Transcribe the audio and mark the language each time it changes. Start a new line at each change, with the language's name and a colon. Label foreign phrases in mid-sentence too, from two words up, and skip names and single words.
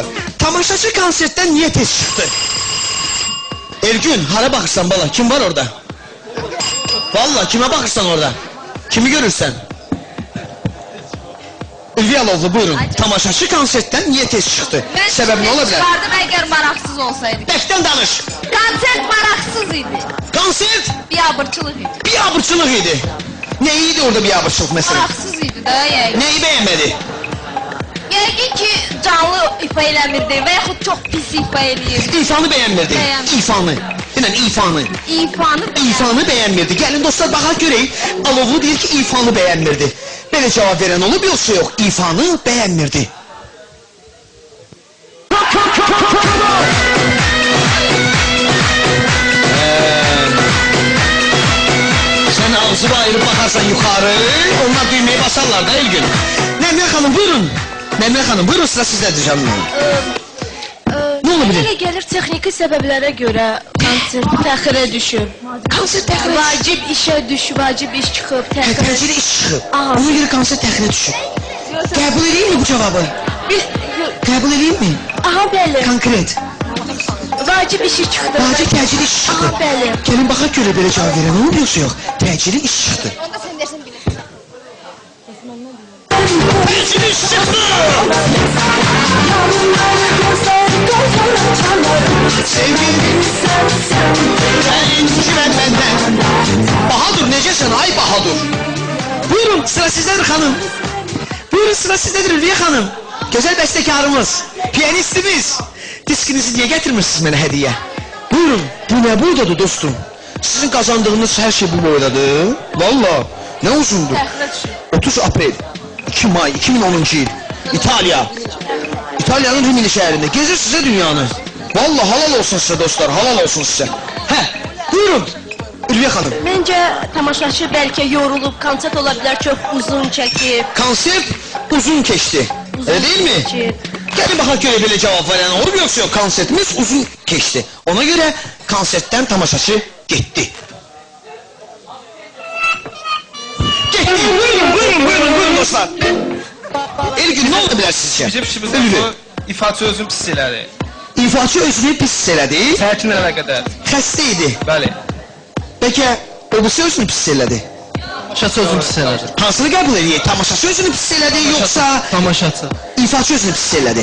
Turkish: Tamaşaçı konsertten niye tez çıktı? Ergün, hara bakırsan bala, kim var orada? Vallahi kime bakırsan orada? Kimi görürsen? Ülviye Alovlu buyurun. Tamaşaçı konsertten niye tez çıktı? Sebep ne olabilir?
Azerbaijani: Çıxardım əgər maraqsız olsaydı. Beşten danış. Konsert maraqsız idi. Konsert Biabırçılıq idi. biabırçılık idi.
Turkish: Neydi orada biabırçılık mesela?
Azerbaijani: Maraqsız idi da yəqin.
Turkish: Neyi beğenmedi?
Azerbaijani: Yəqin ki canlı ifa eləmirdi və yaxud çox pis ifa eləyirdi.
Turkish: İfanı beğenmedi. Beğenmedi. İfanı. Yine ifanı. İfanı beğenmirdi. Gelin dostlar bakak göreyim. Alovlu değil ki ifanı beğenmirdi. Böyle cevap veren olup yoksa yok. İfanı beğenmirdi. Sen ağzını ayırıp bakarsan yukarı, onlar düğmeye basarlar da Elgün. Nemre Hanım buyurun. Nemre Hanım buyurun, sıra sizdedir canım. Ne olabilir?
Azerbaijani: Elə gəlir texniki səbəblərə görə konsert təxirə düşüb. Konser təxirə Vacib işə vacib iş çıxıb, təxirə. Təcili iş çıxıb. Aha. Ona göre konser təxirə düşüb. Qəbul edeyim mi bu cevabı? Qəbul edeyim mi? Aha, bəli. Konkret. Vacib işi çıxdı. Vacib təcili iş çıxdı. Aha, bəli.
Turkish: Gelin bakak göre böyle cevap veren olur yoksa yok.
Azerbaijani: Təcili iş çıxdı. Onda sən dersən bilirsən. Təcili iş çıxdı!
Turkish: Sevgilim incimem benden.
Azerbaijani: Bahadur necəsən ay Bahadur?
Turkish: Buyurun sıra sizdedir hanım. Buyurun sıra sizdedir Ülviye hanım. Güzel bestekarımız, piyanistimiz. Diskinizi niye getirmişsiniz bana hediye? Buyurun, bu ne buradadır dostum? Sizin kazandığınız her şey bu boydadır. Valla. Ne uzundur?
Azerbaijani: Təxirə düşür.
Turkish: 30 April 2 May 2010 yıl İtalya. İtalya'nın Rimini şehrinde gezir size dünyanı. Vallahi halal olsun size dostlar, halal olsun size.
Azerbaijani: He, buyurun Ülviye Hanım. Məncə tamaşaçı bəlkə yorulub, konsert ola bilər çox uzun çəkib.
Turkish: Konsept uzun geçti. Öyle değil mi?
Azerbaijani: keçib.
Turkish: Gelin bakalım göre böyle cevap veren olur mu yoksa yok. Konsertimiz uzun geçti. Ona göre konsertten tamaşaçı gitti. Gitti. Buyurun dostlar. Elgün ne olabilir sizce?
Azerbaijani: Bizim işimizdə Ülvi. bu ifaçı özün pis elədi. İfaçı özünü pis hissələdi. Səhətin əlaqədar. Xəstə idi. Bəli. Peki o bu özünü pis hissələdi. Tamaşaçı özünü pis elədi. Hansını qəbul edeyim? Tamaşaçı özünü pis hissələdi yoksa Tamaşaçı. ifaçı özünü pis hissələdi?